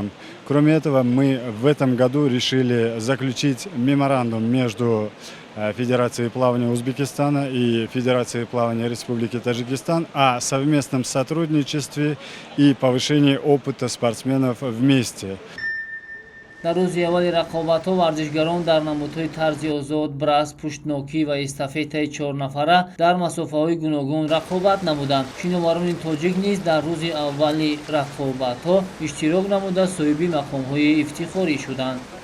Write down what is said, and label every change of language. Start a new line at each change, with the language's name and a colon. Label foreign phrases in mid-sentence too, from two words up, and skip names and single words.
Russian: Кроме этого, мы в этом году решили заключить меморандум между Федерацией плавания Узбекистана и Федерацией плавания Республики Таджикистан о совместном сотрудничестве и повышении опыта спортсменов вместе.
Tajik: дар рӯзи аввали рақобатҳо варзишгарон дар намудҳои тарзи озод, брас, пуштнокӣ ва эстафетаи 4-нафара дар масофаҳои гуногун рақобат намуданд. шиноварони тоҷик низ дар рӯзи аввали рақобатҳо иштирок намуда соҳиби мақомҳои ифтихорӣ шуданд.